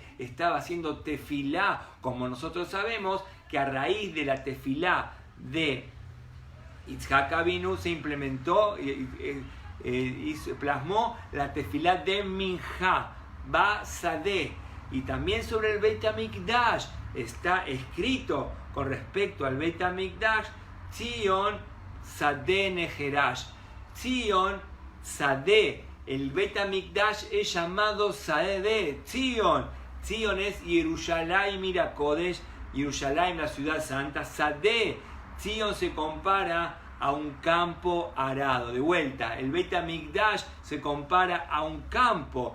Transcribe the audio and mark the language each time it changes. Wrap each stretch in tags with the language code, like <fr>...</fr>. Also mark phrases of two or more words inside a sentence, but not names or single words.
<es>Estaba haciendo tefilá, como nosotros sabemos que a raíz de la tefilá de Yitzhak Avinu se implementó y se plasmó la tefilá de Minjá, basadé. Y también sobre el</es> <he>בית המקדש</he> <es>está escrito con respecto al</es> <he>בית המקדש, ציון שדה תחרש. ציון שדה,</he> <es>el</es> <he>בית המקדש</he> <es>es llamado Sadeh, Tzion. Tzion es</es> <he>ירושלים עיר הקודש,</he> <es>Yerushalayim la ciudad santa. Sadeh, Tzion se compara a un campo arado. De vuelta, el</es> <he>בית המקדש</he> <es>se compara a un campo.</es>